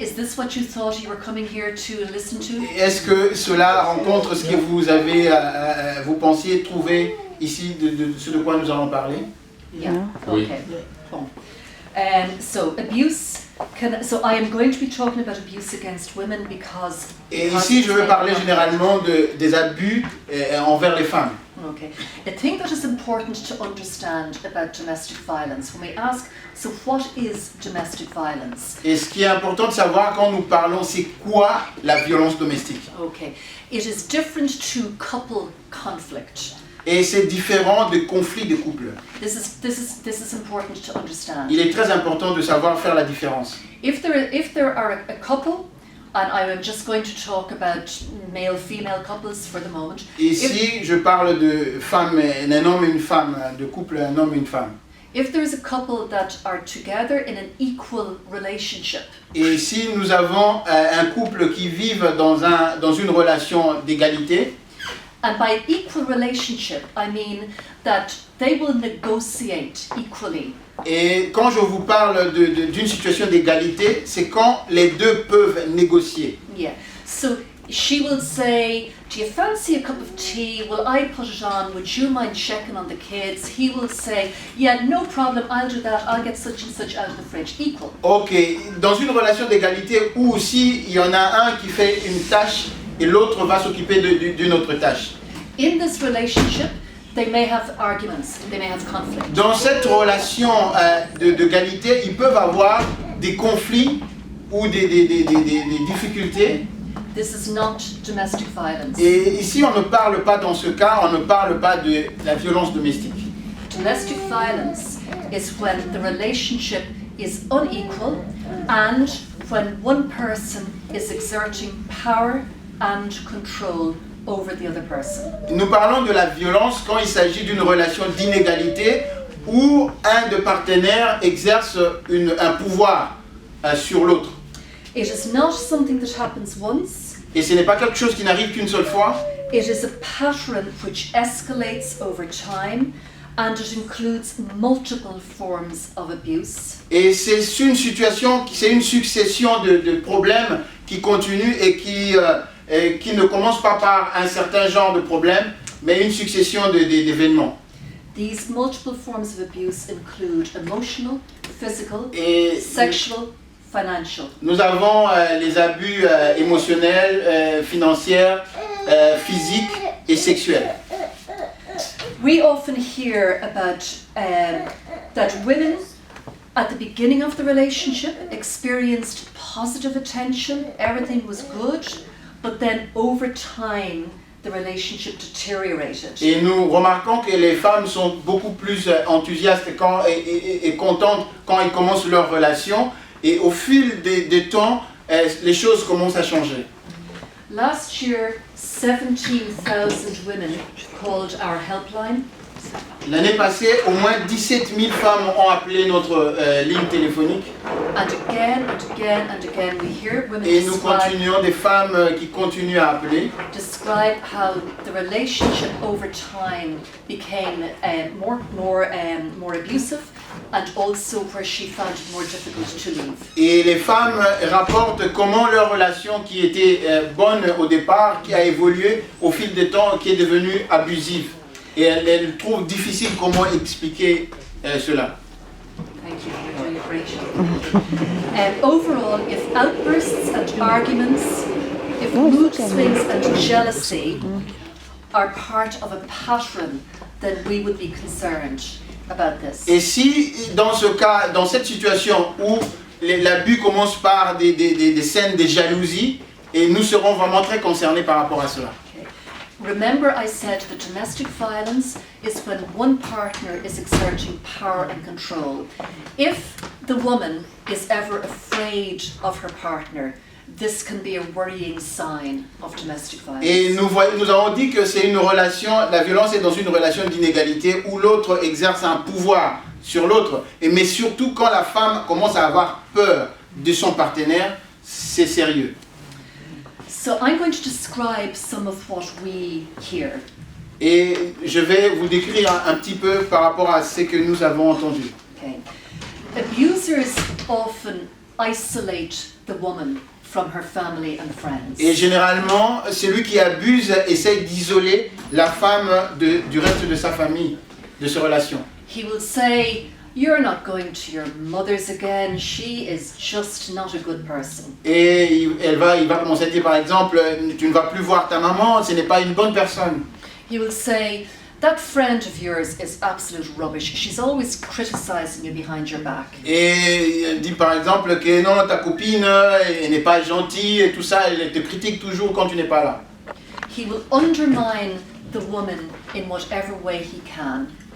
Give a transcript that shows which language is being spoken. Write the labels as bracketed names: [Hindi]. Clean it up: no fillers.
[English] Is this what you thought you were coming here to listen to? [French] Est-ce que cela rencontre ce que vous avez, vous pensiez trouver ici de ce de quoi nous allons parler? [English] Yeah. [French] Oui. [English] Okay. Bon. So I am going to be talking about abuse against women because. [French] Et ici, je veux parler généralement des abus envers les femmes. [English] Okay. A thing that is important to understand about domestic violence, when we ask, so what is domestic violence? [French] Et ce qui est important de savoir quand nous parlons, c'est quoi la violence domestique? [English] Okay. It is different to couple conflict. [French] Et c'est différent des conflits de couple. [English] This is important to understand. [French] Il est très important de savoir faire la différence. [English] If there are a couple, and I am just going to talk about male-female couples for the moment. [French] Ici, je parle de femmes, un homme et une femme, de couple, un homme et une femme. [English] If there is a couple that are together in an equal relationship. [French] Et si nous avons un couple qui vivent dans une relation d'égalité. [English] And by equal relationship, I mean that they will negotiate equally. [French] Et quand je vous parle d'une situation d'égalité, c'est quand les deux peuvent négocier. [English] Yeah. So she will say, "Do you fancy a cup of tea? Will I put it on? Would you mind checking on the kids?" He will say, "Yeah, no problem. I'll do that. I'll get such and such out of the fridge." Equal. Ok. [French] Dans une relation d'égalité où aussi il y en a un qui fait une tâche et l'autre va s'occuper d'une autre tâche. [English] In this relationship, they may have arguments, they may have conflict. [French] Dans cette relation d'égalité, ils peuvent avoir des conflits ou des difficultés. [English] This is not domestic violence. [French] Et ici, on ne parle pas, dans ce cas, on ne parle pas de la violence domestique. [English] Domestic violence is when the relationship is unequal and when one person is exerting power and control over the other person. [French] Nous parlons de la violence quand il s'agit d'une relation d'inégalité où un des partenaires exerce un pouvoir sur l'autre. [English] It is not something that happens once. [French] Et ce n'est pas quelque chose qui n'arrive qu'une seule fois. [English] It is a pattern which escalates over time and it includes multiple forms of abuse. [French] Et c'est une situation, c'est une succession de problèmes qui continuent et qui ne commence pas par un certain genre de problème, mais une succession d'événements. [English] These multiple forms of abuse include emotional, physical, sexual, financial. [French] Nous avons les abus émotionnels, financiers, physiques et sexuels. [English] We often hear about that women at the beginning of the relationship, experienced positive attention, everything was good, but then over time, the relationship deteriorated. [French] Et nous remarquons que les femmes sont beaucoup plus enthousiastes et contentes quand ils commencent leur relation. Et au fil des temps, les choses commencent à changer. [English] Last year, 17,000 women called our helpline. [French] L'année passée, au moins 17 000 femmes ont appelé notre ligne téléphonique. [English] And again and again and again we hear women [French] Et nous continuons, des femmes qui continuent à appeler. [English] describe how the relationship over time became more abusive, and also where she found it more difficult to leave. [French] Et les femmes rapportent comment leur relation qui était bonne au départ, qui a évolué au fil du temps, qui est devenue abusive. Et elles trouvent difficile comment expliquer cela. [English] Thank you, you're doing a great job. Overall, if outbursts and arguments, if mood swings and jealousy are part of a pattern, then we would be concerned about this. [French] Et si dans ce cas, dans cette situation où l'abus commence par des scènes de jalousie, et nous serons vraiment très concernés par rapport à cela. [English] Remember, I said that domestic violence is when one partner is exerting power and control. If the woman is ever afraid of her partner, this can be a worrying sign of domestic violence. [French] Et nous avons dit que c'est une relation, la violence est dans une relation d'inégalité où l'autre exerce un pouvoir sur l'autre. Mais surtout quand la femme commence à avoir peur de son partenaire, c'est sérieux. [English] So I'm going to describe some of what we hear. [French] Et je vais vous décrire un petit peu par rapport à ce que nous avons entendu. [English] Okay. Abusers often isolate the woman from her family and friends. [French] Et généralement, celui qui abuse essaie d'isoler la femme du reste de sa famille, de ses relations. [English] He will say, "You're not going to your mother's again. She is just not a good person." [French] Et il va commencer à dire par exemple, tu ne vas plus voir ta maman, ce n'est pas une bonne personne. [English] He will say, "That friend of yours is absolute rubbish. She's always criticizing you behind your back." [French] Et il dit par exemple que non, ta copine, elle n'est pas gentille et tout ça, elle te critique toujours quand tu n'es pas là. [English] He will undermine the woman in whatever way he can.